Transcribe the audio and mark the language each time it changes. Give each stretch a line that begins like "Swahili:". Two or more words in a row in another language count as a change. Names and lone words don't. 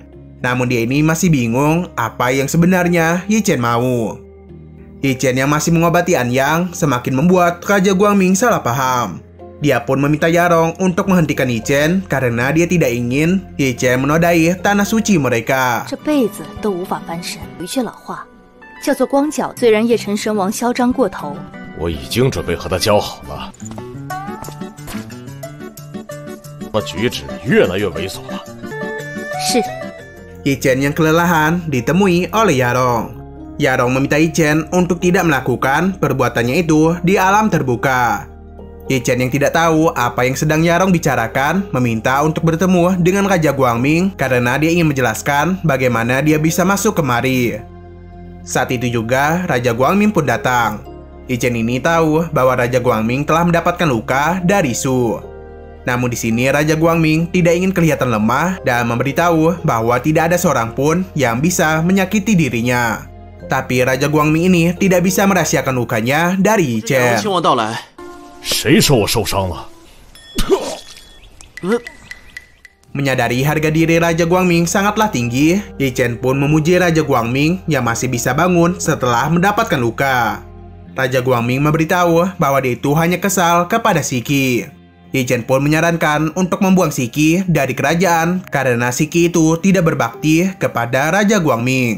Indonesian: Namun dia ini masih bingung apa yang sebenarnya Yi Chen mau. Yi Chen yang masih mengobati Anyang semakin membuat Raja Guangming salah paham. Dia pun meminta Yarong untuk menghentikan Yi Chen karena dia tidak ingin Yi Chen menodai tanah suci mereka.
Chinese: 这辈子都无法翻身。有一句老话叫做光脚，虽然夜神神王嚣张过头。我已经准备和他交好了，他举止越来越猥琐了。是。
Indonesian: Yi Chen yang kelelahan ditemui oleh Yarong. Yarong meminta Yi Chen untuk tidak melakukan perbuatannya itu di alam terbuka. Ye Chen yang tidak tahu apa yang sedang Yarong bicarakan meminta untuk bertemu dengan Raja Guangming karena dia ingin menjelaskan bagaimana dia bisa masuk kemari. Saat itu juga Raja Guangming pun datang. Ye Chen ini tahu bahwa Raja Guangming telah mendapatkan luka dari Su. Namun di sini Raja Guangming tidak ingin kelihatan lemah dan memberitahu bahwa tidak ada seorang pun yang bisa menyakiti dirinya. Tapi Raja Guangming ini tidak bisa merahasiakan lukanya dari Ye Chen.
Chinese: 谁说我受伤了？
Indonesian: Menyadari harga diri Raja Guangming sangatlah tinggi, Ye Chen pun memuji Raja Guangming yang masih bisa bangun setelah mendapatkan luka. Raja Guangming memberitahu bahwa dia itu hanya kesal kepada Shiki. Ye Chen pun menyarankan untuk membuang Shiki dari kerajaan karena Shiki itu tidak berbakti kepada Raja Guangming.